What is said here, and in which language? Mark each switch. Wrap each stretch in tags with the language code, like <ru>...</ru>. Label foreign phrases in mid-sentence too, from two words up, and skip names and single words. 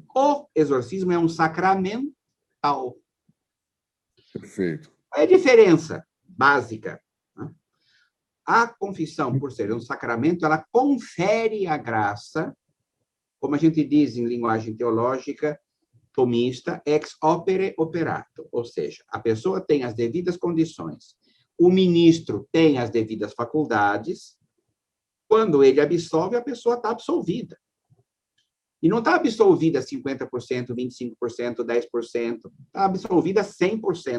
<pt>O exorcismo é um sacramental. Perfeito. Qual é a diferença básica? A confissão, por ser um sacramento, ela confere a graça, como a gente diz em linguagem teológica,</pt> <la>tomista, ex opere operato,</la> <pt>ou seja, a pessoa tem as devidas condições, o ministro tem as devidas faculdades, quando ele absolve, a pessoa está absolvida. E não está absolvida 50%, 25%, 10%, está absolvida 100%.</pt>